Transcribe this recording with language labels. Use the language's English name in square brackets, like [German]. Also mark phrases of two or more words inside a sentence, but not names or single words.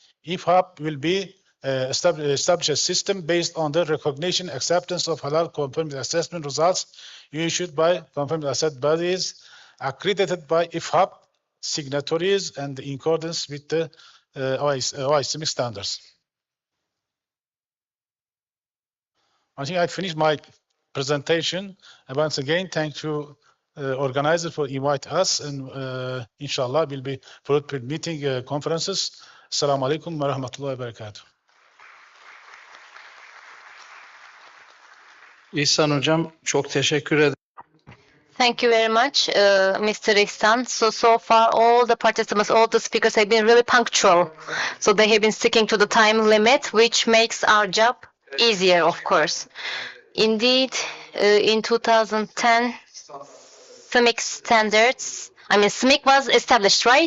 [English] IFHAB will be establish a system based on the recognition acceptance of halal conformity assessment results issued by conformity assessment bodies accredited by IFHAB signatories and in accordance with the OIC standards. I think I finished my presentation. And once again, thank you, organizer, for inviting us. And inshallah, we'll be followed with meeting conferences. [Arabic] السلام عليكم ورحمة الله وبركاته. [Turkish] İhsan Hocam çok teşekkür ederim. [English] Thank you very much, Mr. Ihsan. So far, all the participants, all the speakers have been really punctual. So they have been sticking to the time limit, which makes our job easier, of course. Indeed, in 2010, CIMIC standards, CIMIC was established, right?